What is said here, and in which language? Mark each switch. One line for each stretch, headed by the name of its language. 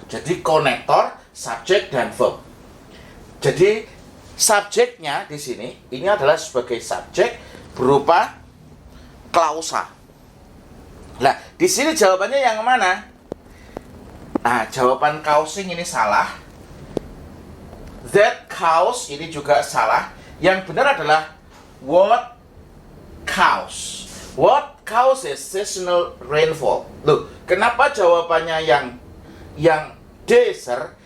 Indonesian: Jadi konektor, subjek dan verb. Jadi subjeknya di sini ini adalah sebagai subjek berupa klausa. Nah, di sini jawabannya yang mana? Nah, jawaban causing ini salah.
English: That cause
Indonesian: ini juga salah. Yang benar adalah
English: what cause. What causes seasonal rainfall?
Indonesian: Loh, kenapa jawabannya yang D, sir?